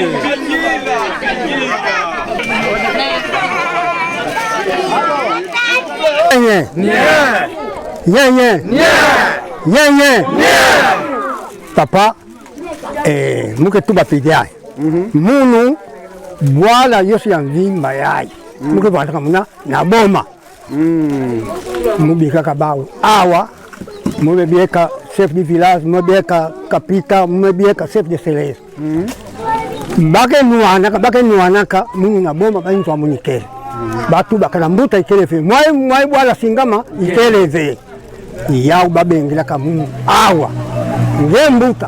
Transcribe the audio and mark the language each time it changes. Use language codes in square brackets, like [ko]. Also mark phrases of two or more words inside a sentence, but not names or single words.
[kg] Papa, muke tuba pidai. Munu bwala yosi ya vimba yai. Muke bwala kamuna na boma. Mubika kabao. Awa, mubebieka [fr] chef du village, [kg] mubebieka kapita, mubebieka [fr] chef de céleste. [kg] Bake nuanaka, munu na boma bani twa munikele. Batu bakala mbuta ikelefe. Mwai bwala singama ikeleve. Yau babengila kamu awa. Nge mbuta.